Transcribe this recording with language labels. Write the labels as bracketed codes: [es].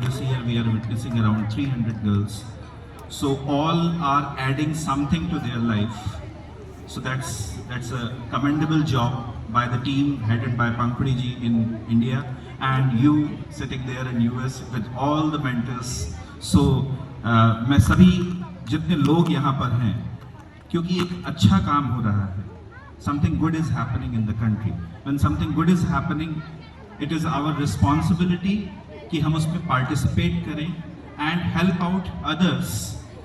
[en] This year we are witnessing around 300 girls. So all are adding something to their life. So that's a commendable job by the team headed by Pankuri ji in India, and you sitting there in US with all the mentors. [hi] So मैं सभी जितने लोग यहाँ पर हैं, क्योंकि एक अच्छा काम हो रहा है. [en] Something good is happening in the country. When something good is happening, it is our responsibility [hi] कि हम उसमें participate करें [en] and help out others.